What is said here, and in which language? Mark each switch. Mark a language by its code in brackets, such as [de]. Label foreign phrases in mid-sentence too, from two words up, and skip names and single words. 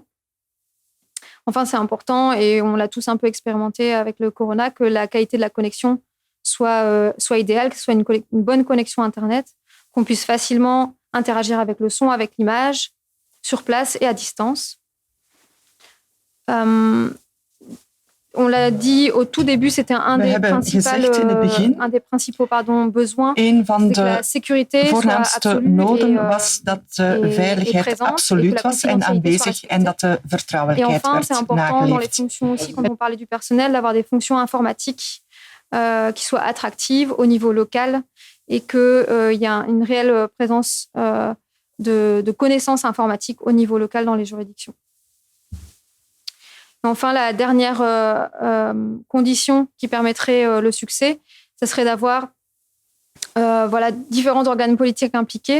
[fr] Enfin, c'est important, et on l'a tous un peu expérimenté avec le corona, que la qualité de la connexion soit idéale, que ce soit une bonne connexion Internet, qu'on puisse facilement interagir avec le son, avec l'image, sur place et à distance. On l'a dit au tout début, c'était un des principaux besoins. [nl] Een van de voornaamste noden was dat de veiligheid absoluut was en aanwezig en dat de vertrouwelijkheid werd nageleefd. [fr] Dans les fonctions aussi, quand on parlait du personnel, d'avoir des fonctions informatiques qui soient attractives au niveau local et qu'il y a une réelle présence de connaissances informatiques au niveau local dans les juridictions. Enfin, la dernière condition qui permettrait le succès, ce serait d'avoir différents organes politiques impliqués.